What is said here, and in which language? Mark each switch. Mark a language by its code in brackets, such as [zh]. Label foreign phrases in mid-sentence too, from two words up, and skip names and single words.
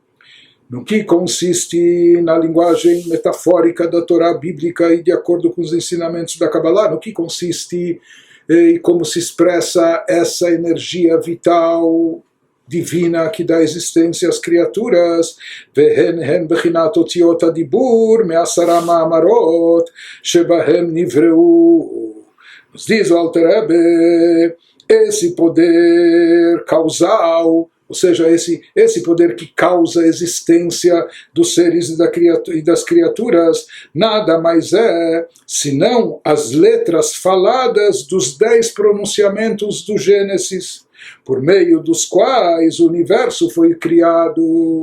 [pt] No que consiste, na linguagem metafórica da Torá bíblica e de acordo com os ensinamentos da Kabbalah, no que consiste e como se expressa essa energia vital divina que dá existência às criaturas. [he] והן בחינת אותיות הדיבור מעשרה מאמרות שבהם נבראו. [pt] Nos diz o Alter Rebbe, esse poder causal, ou seja, esse poder que causa a existência dos seres e das criaturas, nada mais é senão as letras faladas dos 10 pronunciamentos do Gênesis, por meio dos quais o universo foi criado.